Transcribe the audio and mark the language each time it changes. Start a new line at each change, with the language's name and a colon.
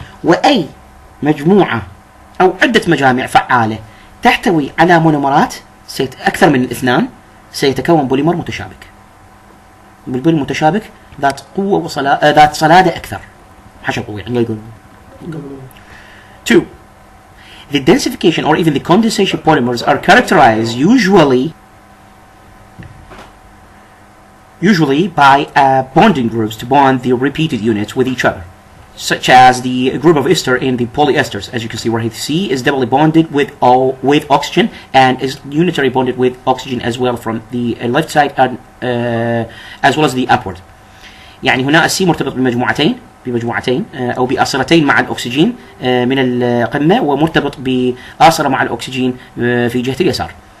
Arabic: وأي مجموعة أو عدة مجامع فعالة تحتوي على مونومرات أكثر من الاثنان سيتكون بوليمر متشابك. بالبوليمر متشابك ذات قوة ذات صلادة أكثر. حشو قوي يعني يقول. 2.
English: The densification or even the condensation polymers are characterized usually by bonding groups to bond the repeated units with each other, such as the group of ester in the polyesters. As you can see, where C is doubly bonded with oxygen and is unitary bonded with oxygen as well from the left side and as well as the upward.
Arabic: يعني هنا السي مرتبط بمجموعتين أو بآصلتين مع الأكسجين من القمة ومرتبط بآصلة مع الأكسجين في جهة اليسار.